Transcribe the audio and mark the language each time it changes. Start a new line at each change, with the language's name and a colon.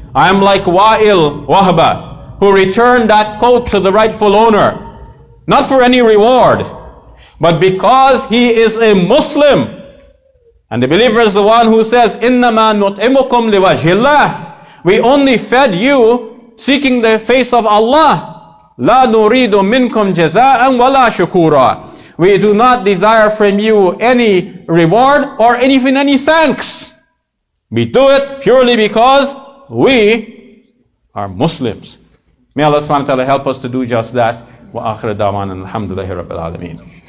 English: I am like Wa'il Wahba, who returned that coat to the rightful owner, not for any reward, but because he is a Muslim. And the believer is the one who says,
Arabic: إِنَّمَا نُطْعِمُكُمْ لِوَجْهِ اللَّهِ.
English: We only fed you seeking the face of Allah.
Arabic: لا نريد منكم جزاء ولا شكورا.
English: We do not desire from you any reward or even any thanks. We do it purely because we are Muslims. May Allah subhanahu wa ta'ala help us to do just that.
Arabic: Wa akhir da'wana alhamdulillahi rabbil alameen.